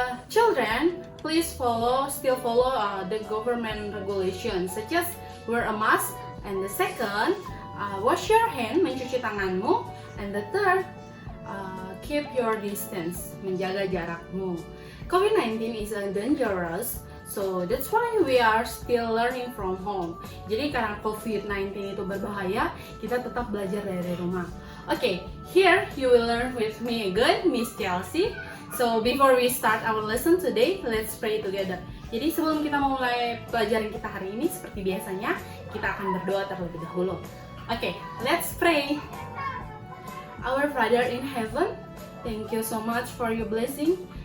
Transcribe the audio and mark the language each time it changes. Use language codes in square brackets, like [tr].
[en] Children, please still follow the government regulations such as wear a mask, and the second, wash your hand, [id] mencuci tanganmu, [en] and the third, keep your distance, [id] menjaga jarakmu. [en] COVID-19 is dangerous. So that's why we are still learning from home. [id] Jadi karena COVID-19 itu berbahaya, kita tetap belajar dari rumah. [en] Okay, here you will learn with me again, Miss Chelsea. So before we start our lesson today, let's pray together. [id] Jadi sebelum kita mulai pelajaran kita hari ini, seperti biasanya, kita akan berdoa terlebih dahulu. [en] Okay, let's pray. Our Father in heaven, thank you so much for your blessing.